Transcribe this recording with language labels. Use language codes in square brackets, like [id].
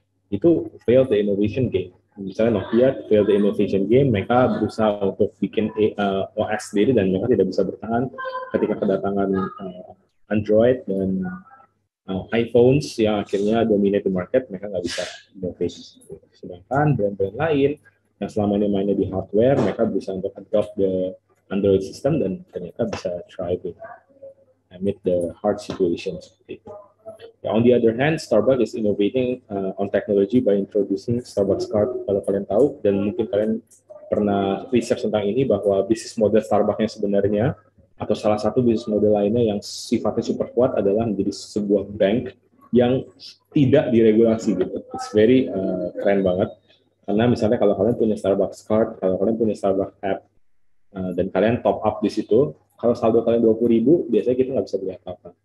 [id] Itu [en] fail the innovation game. [id] Misalnya Nokia fail the innovation game, mereka berusaha untuk bikin OS sendiri dan mereka tidak bisa bertahan ketika kedatangan Android dan iPhones yang akhirnya [en] dominate the market, [id] mereka nggak bisa innovate. Sedangkan brand-brand lain yang selama ini mainnya di hardware, mereka berusaha untuk [en] adopt the Android system [id] dan ternyata bisa [en] thriving amid the hard situation [id] seperti itu. [en] On the other hand, Starbucks is innovating on technology by introducing Starbucks Card. [id] Kalau kalian tahu, dan mungkin kalian pernah research tentang ini, bahwa bisnis model Starbucks yang sebenarnya, atau salah satu bisnis model lainnya yang sifatnya super kuat adalah menjadi sebuah bank yang tidak diregulasi gitu. [en] It's very [id] keren banget. Karena misalnya kalau kalian punya Starbucks Card, kalau kalian punya Starbucks app, dan kalian top up di situ, kalau saldo kalian 20.000, biasanya kita nggak bisa beli apa-apa.